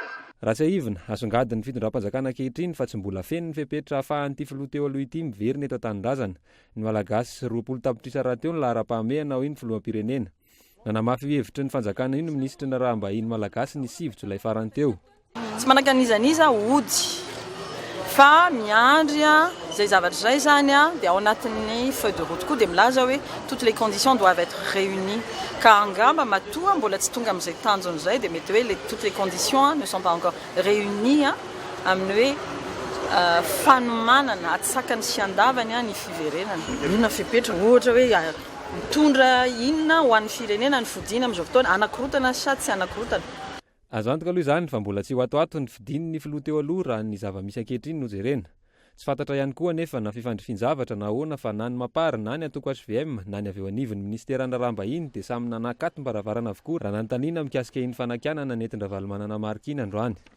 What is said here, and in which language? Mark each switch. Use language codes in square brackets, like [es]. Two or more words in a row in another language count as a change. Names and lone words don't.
[mg] raha tsy aivina asongadiny fitondram-panjakana ankehitriny fa tsy mbola feno ny fepetra ahafahan'ity filoha teo aloha ity miverina eto an-tanindrazana ny malagasy 20 tapitrisa raha teo ny lahara-pahamehana ao iny filoham-pirenena nanamafy hevitry ny fanjakana iny ministry na raha mba iny malagasy ny 7 jolay farany teo tsy manakanizaniza ody fa miandry zay zavatra zay zany dia ao anatin'ny [fr] feuille de route [mg] koa dia milaza hoe [fr] toutes les conditions doivent être réunies [mg] ka angamba matoa mbola tsy tonga amin'izay tanjony zay dia mety hoe [fr] toutes les conditions ne sont pas encore réunies [mg] amin'ny hoe fanomanana atsakany sy andavany ny fiverenana inona fepetra ohatra hoe mitondra inona ho an'ny firenena ny fodina amin'izao fotoana anakorotana sa tsy anakorotana azo antoka aloha izany fa mbola tsy ho atoato ny fidiny ny filoha teo aloha raha ny zava-misy ankehitriny no jerena tsy fantatra ihany koa nefa na fifandrifinjavatra na ahoana fa na ny mapary na ny atoko HVM na ny avy eo anivon'ny ministerana rahambahiny dia samy nanakaty mbaravarana avokoa raha nanontaniana mikasika iny fanakianana nentin-dravalomanana marikina androany